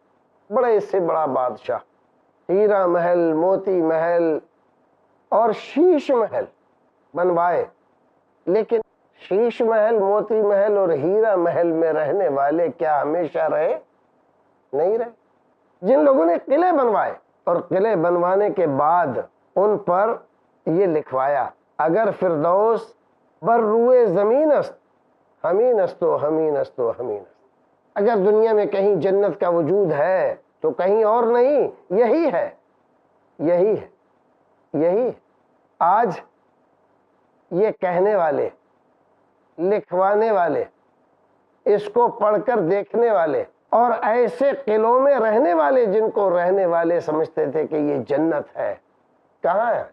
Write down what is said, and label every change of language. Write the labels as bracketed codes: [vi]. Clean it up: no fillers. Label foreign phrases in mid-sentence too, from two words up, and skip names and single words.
[ur] بڑے سے بڑا بادشاہ ہیرا محل، موتی محل اور شیش محل بنوائے، لیکن شیش محل، موتی محل اور ہیرا محل میں رہنے والے کیا ہمیشہ رہے؟ نہیں رہے۔ جن لوگوں نے قلعے بنوائے اور قلعے بنوانے کے بعد ان پر یہ لکھوایا، [fa] اگر فردوس بر روئے زمین است ہمین است و ہمین است و ہمین است، [ur] اگر دنیا میں کہیں جنت کا وجود ہے تو کہیں اور نہیں، یہی ہے، یہی ہے، یہی ہے۔ آج یہ کہنے والے، لکھوانے والے، اس کو پڑھ کر دیکھنے والے اور ایسے قلعوں میں رہنے والے جن کو رہنے والے سمجھتے تھے کہ یہ جنت ہے، کہاں ہے؟